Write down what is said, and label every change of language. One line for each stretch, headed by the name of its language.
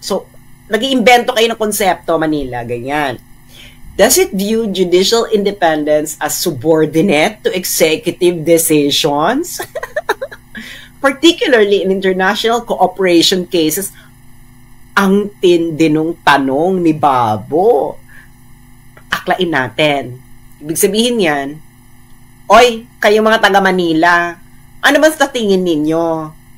Filipino: So, nag-iimbento kayo ng konsepto, Manila, ganyan.
English: Does it view judicial independence as subordinate to executive decisions? Particularly in international cooperation cases.
Filipino: Ang tindi nung tanong ni Babo. Aklain natin. Ibig sabihin yan, oy, kayo mga taga-Manila, ano ba sa tingin ninyo?